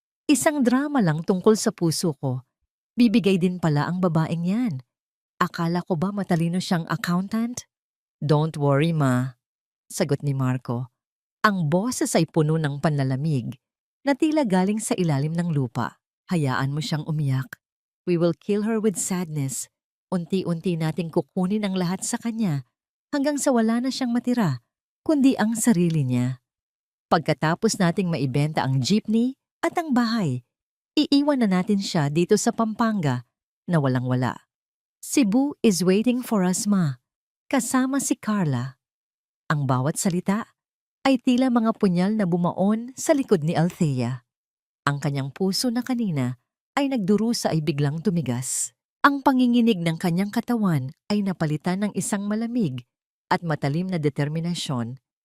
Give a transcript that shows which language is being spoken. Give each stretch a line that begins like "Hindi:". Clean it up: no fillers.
Filipino: "Isang drama lang tungkol sa puso ko. Bibigay din pala ang babaeng yan. Akala ko ba matalino siyang accountant?"
English: "Don't worry, ma,"
Filipino: sagot ni Marco. Ang boses ay puno ng panlalamig na tila galing sa ilalim ng lupa. "Hayaan mo siyang umiyak.
English: We will kill her with sadness.
Filipino: Unti-unti nating kukunin ang lahat sa kanya hanggang sa wala na siyang matira, kundi ang sarili niya. Pagkatapos nating maibenta ang jeepney at ang bahay, iiwan na natin siya dito sa Pampanga na walang-wala.
English: Cebu is waiting for us, ma."
Filipino: Kasama si Carla. Ang bawat salita ay tila mga punyal na bumaon sa likod ni Althea. Ang kanyang puso na kanina ay nagdurusa ay biglang tumigas. Ang panginginig ng kanyang katawan ay napalitan ng isang malamig at matalim na determinasyon.